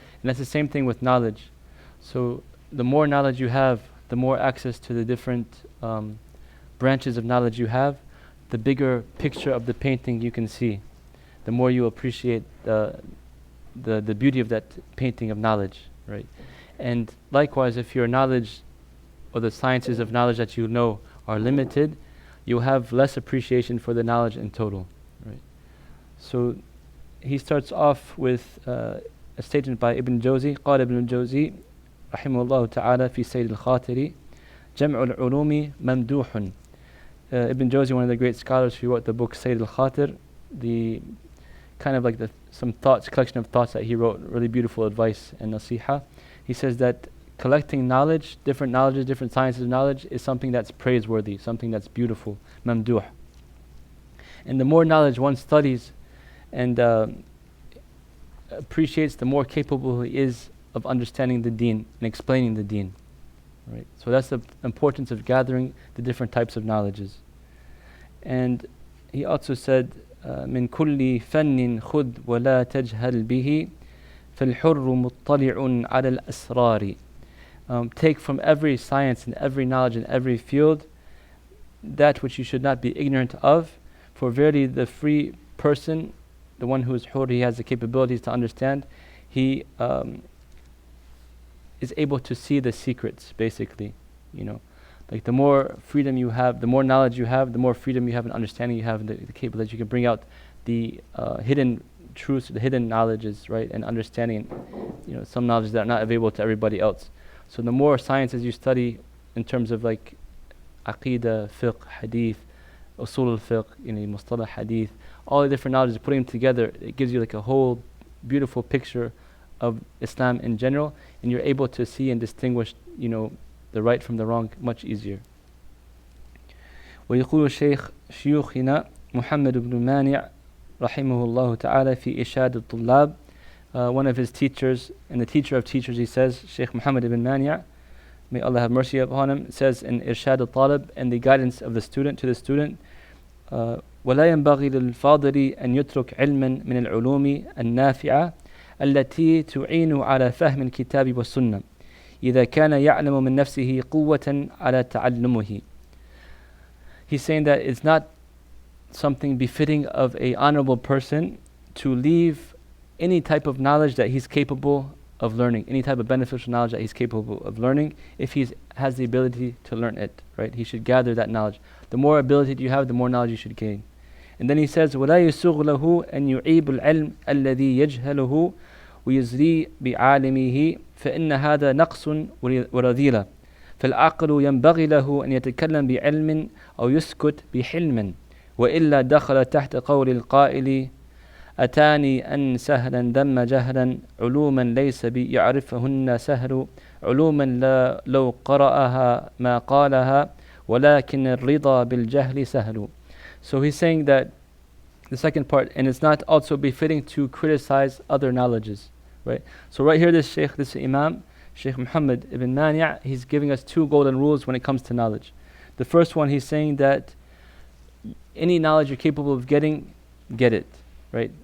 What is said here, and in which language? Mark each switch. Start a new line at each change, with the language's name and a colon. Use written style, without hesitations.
English: And that's the same thing with knowledge. So the more knowledge you have, the more access to the different branches of knowledge you have, the bigger picture of the painting you can see, the more you appreciate the beauty of that painting of knowledge, right? And likewise, if your knowledge or the sciences of knowledge that you know are limited, you'll have less appreciation for the knowledge in total, right? So he starts off with a statement by Ibn Jawzi.
Arabic: قال ابن الجوزي رحمه الله تعالى في سيد الخاطر جمع العلوم ممدوح.
English: Ibn Jawzi, one of the great scholars who wrote the book Sayyid al-Khatir, the kind of like some thoughts, collection of thoughts that he wrote, really beautiful advice and nasiha. He says that collecting knowledge, different knowledges, different sciences of knowledge is something that's praiseworthy, something that's beautiful, mamduh. And the more knowledge one studies and appreciates, the more capable he is of understanding the deen and explaining the deen. Right? So that's the importance of gathering the different types of knowledges. And he also said,
Arabic: من كل فن خذ ولا تجهل به فالحر مطلع على الأسرار.
English: Take from every science and every knowledge in every field that which you should not be ignorant of, for verily the free person, the one who is hur, he has the capabilities to understand, he is able to see the secrets, basically. Like the more freedom you have, the more knowledge you have, the more freedom you have and understanding you have, and the capability that you can bring out the hidden truths, the hidden knowledges, right, and understanding, some knowledges that are not available to everybody else. So the more sciences you study in terms of like aqidah, fiqh, hadith, usul al-fiqh, mustalah hadith, all the different knowledges, putting them together, it gives you like a whole beautiful picture of Islam in general, and you're able to see and distinguish, the right from the wrong much easier.
Arabic: ويقول شيوخنا محمد بن مانع رحمه الله تعالى في إشاد الطلاب.
English: One of his teachers, and the teacher of teachers, he says, Shaykh Muhammad ibn Mani', may Allah have mercy upon him, says in Irshad al-Talib, and the guidance of the student to the student,
Arabic: ولا ينبغي للفاضل أن يترك علما من العلوم النافعة التي تعين على فهم الكتاب والسنة إذا كان يعلم من نفسه قوة على تعلمه.
English: He's saying that it's not something befitting of a honorable person to leave any type of knowledge that he's capable of learning, any type of beneficial knowledge that he's capable of learning, if he has the ability to learn it, right? He should gather that knowledge. The more ability you have, the more knowledge you should gain. And then he says,
Arabic: وَلَا يُسُغْ لَهُ أَنْ يُعِيبُ الْعِلْمِ الَّذِي يَجْهَلُهُ ويزري بعالمه فإن هذا نقص ورذيلة فالعقل ينبغي له أن يتكلم بعلم أو يسكت بحلم وإلا دخل تحت قول القائل أتاني أن سهلا ذم جهلا علوما ليس بيعرفهن سهل علوما لا لو قرأها ما قالها ولكن الرضا بالجهل سهل.
English: So he's saying that the second part, and it's not also befitting to criticize other knowledges, right? So right here, this Imam, Shaykh Muhammad ibn Mani', he's giving us two golden rules when it comes to knowledge. The first one, he's saying that any knowledge you're capable of getting, get it, right?